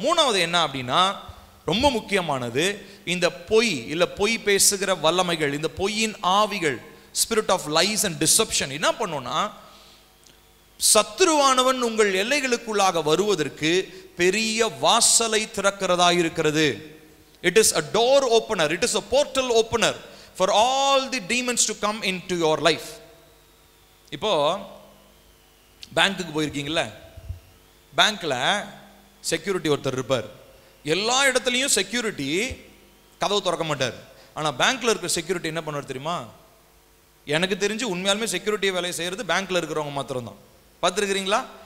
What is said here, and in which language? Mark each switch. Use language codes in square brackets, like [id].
[ta] மூணாவது என்ன அப்படின்னா, ரொம்ப முக்கியமானது, இந்த பொய் இல்ல பொய் பேசுகிற வல்லமைகள், இந்த பொய்யின் ஆவிகள், [en] spirit of lies and deception [ta] என்ன பண்ணும்னா, சத்துருவானவன் உங்கள் எல்லைகளுக்குள்ளாக வருவதற்கு பெரிய வாசலை திறக்கிறதா இருக்கிறது. [en] It is a door opener, it is a portal opener for all the demons to come into your life. [ta] இப்போ பேங்க்குக்கு போயிருக்கீங்களா? பேங்க்ல செக்யூரிட்டி ஒருத்தர் இருப்பார். எல்லா இடத்துலையும் செக்யூரிட்டி கதவு திறக்க மாட்டார். ஆனால் பேங்க்ல இருக்கிற செக்யூரிட்டி என்ன பண்ணுவார் தெரியுமா? எனக்கு தெரிஞ்சு உண்மையாலுமே செக்யூரிட்டி வேலையை செய்யறது பேங்க்ல இருக்கிறவங்க மாத்திரம் தான். பார்த்துருக்கிறீங்களா?